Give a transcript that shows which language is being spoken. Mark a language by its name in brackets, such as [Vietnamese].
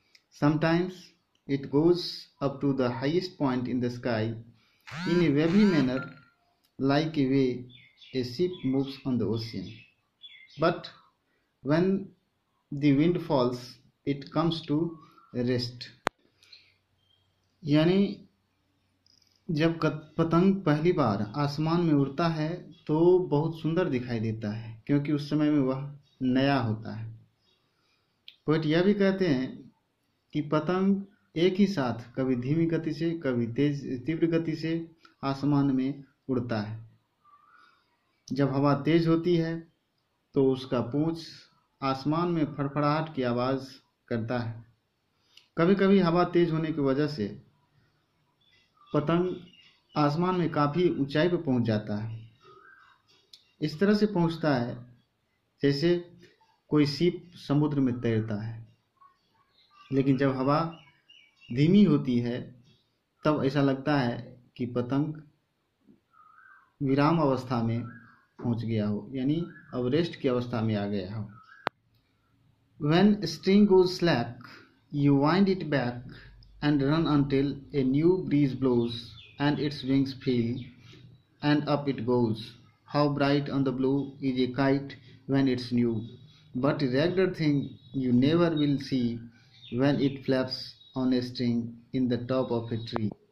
[English] Sometimes it goes up to the highest point in the sky in a wavy manner, like a way a ship moves on the ocean. But when the wind falls, it comes to rest. [Hindi] यानी जब पतंग पहली बार आसमान में उड़ता है तो बहुत सुंदर दिखाई देता है, क्योंकि उस समय में वह नया होता है। पोएट यह भी कहते हैं कि पतंग एक ही साथ कभी धीमी गति से कभी तेज तीव्र गति से आसमान में उड़ता है। जब हवा तेज होती है तो उसका पूंछ आसमान में फड़फड़ाहट की आवाज करता है। कभी कभी हवा तेज होने की वजह से पतंग आसमान में काफी ऊंचाई पर पहुंच जाता है। इस तरह से पहुंचता है जैसे कोई सीप समुद्र में तैरता है। लेकिन जब हवा धीमी होती है तब ऐसा लगता है कि पतंग विराम अवस्था में पहुंच गया हो, यानी अब रेस्ट की अवस्था में आ गया हो। [English] When string goes slack, you wind it back and run until a new breeze blows and its wings fill, and up it goes. How bright on the blue is a kite when it's new, but a ragged thing you never will see when it flaps on a string in the top of a tree.